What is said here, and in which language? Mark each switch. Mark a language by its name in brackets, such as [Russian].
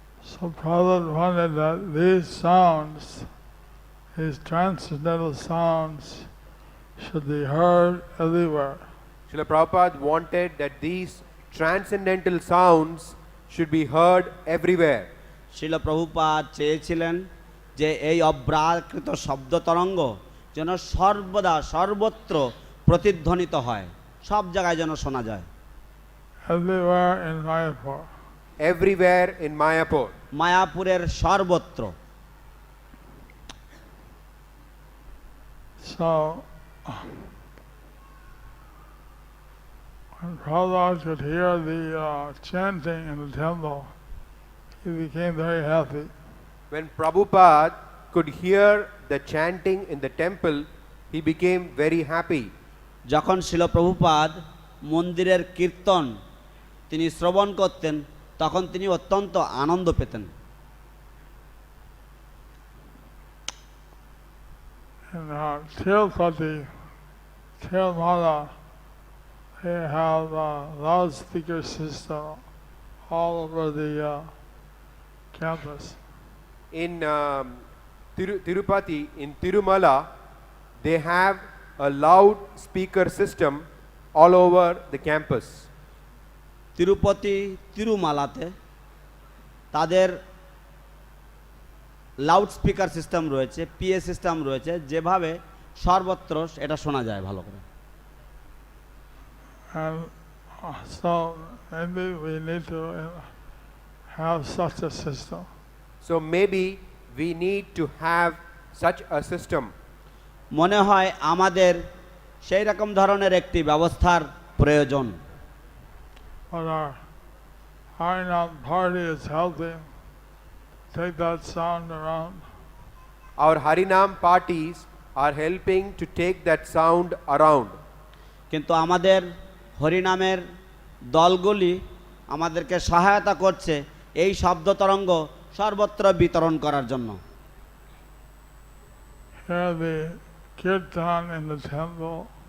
[English] So Prabhupada wanted that these sounds, these transcendental sounds, should be heard everywhere. Srila Prabhupada wanted that these transcendental sounds should be heard everywhere. [Bangla] শিল প্রভুপাদ চেয়েছিলেন যে এই অব্রাকৃত শব্দ তরঙ্গ যেন সর্বদা সর্বত্র প্রতিধ্বনিত হয়, সব জায়গায় যেন শোনা যায়। [English] Everywhere in Mayapur. Everywhere in Mayapur. [Bangla] মায়াপুরের সর্বত্র। [English] So, when Prahlad could hear the chanting in the temple, he became very happy. When Prabhupada could hear the chanting in the temple, he became very happy. [Bangla] যখন শিল প্রভুপাদ মন্দিরের কীর্তন তিনি শ্রবণ করতেন, তখন তিনি অত্যন্ত আনন্দ পেতেন। [English] In Tirupati, Tirumala, they have a loudspeaker system all over the campus. In Tirupati, in Tirumala, they have a loud speaker system all over the campus. [Bangla] Tirupati তিরুমালাতে তাদের লাউড স্পিকার সিস্টেম রয়েছে, পিএ সিস্টেম রয়েছে, যেভাবে সর্বত্র এটা শোনা যায় ভালো করে। [English] And so maybe we need to have such a system. So maybe we need to have such a system. [Bangla] মনে হয় আমাদের সেই রকম ধরনের একটি ব্যবস্থার প্রয়োজন। [English] But our Harinam party is helping take that sound around. Our Harinam parties are helping to take that sound around. [Bangla] কিন্তু আমাদের হরিনামের দলগুলি আমাদেরকে সহায়তা করছে এই শব্দ তরঙ্গ সর্বত্র বিতরণ করার জন্য। [English] Here the kirtan in the temple,